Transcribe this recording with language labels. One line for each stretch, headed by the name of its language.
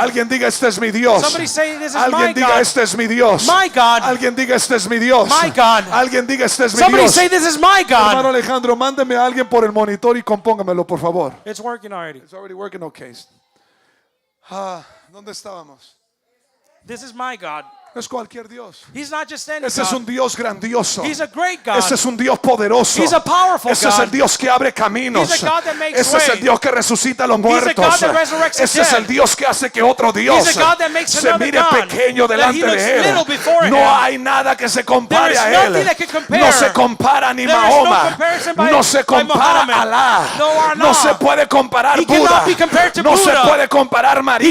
Spanish: Alguien diga, este es mi Dios.
English: Somebody say, this is my
Spanish: Alguien diga,
English: God.
Spanish: este es mi Dios.
English: My God.
Spanish: Alguien diga, este es mi Dios.
English: My God.
Spanish: Alguien diga, este es mi
English: Somebody
Spanish: Dios.
English: say, this is my
Spanish: Hermano
English: God.
Spanish: Alejandro, mándeme a alguien por el monitor y compóngamelo, por favor.
English: It's working already. It's already working, okay.
Spanish: ¿Dónde estábamos?
English: This is my God.
Spanish: No es cualquier Dios.
English: He's not just any
Spanish: Ese es un
English: God.
Spanish: Dios grandioso.
English: He's a great God.
Spanish: Ese es un Dios poderoso.
English: He's a powerful
Spanish: Ese es el
English: God.
Spanish: Dios que abre caminos.
English: He's a God that makes
Spanish: Ese es el
English: way.
Spanish: Dios que resucita a los
English: He's a
Spanish: muertos.
English: God that resurrects the
Spanish: Ese es
English: dead.
Spanish: el Dios que hace que otro Dios
English: He's a God that makes
Spanish: se
English: another
Spanish: mire
English: God,
Spanish: pequeño
English: that
Spanish: delante
English: he looks
Spanish: de
English: little
Spanish: él.
English: before
Spanish: No
English: him.
Spanish: hay nada que se compare
English: There is
Spanish: a
English: nothing
Spanish: él.
English: that can compare.
Spanish: No se compara ni
English: There is no
Spanish: Mahoma.
English: comparison by-
Spanish: No se
English: by
Spanish: compara
English: Muhammad.
Spanish: Alá.
English: No Allah.
Spanish: No se puede comparar
English: He cannot
Spanish: Buda.
English: be compared to
Spanish: No se
English: Buddha.
Spanish: puede comparar María.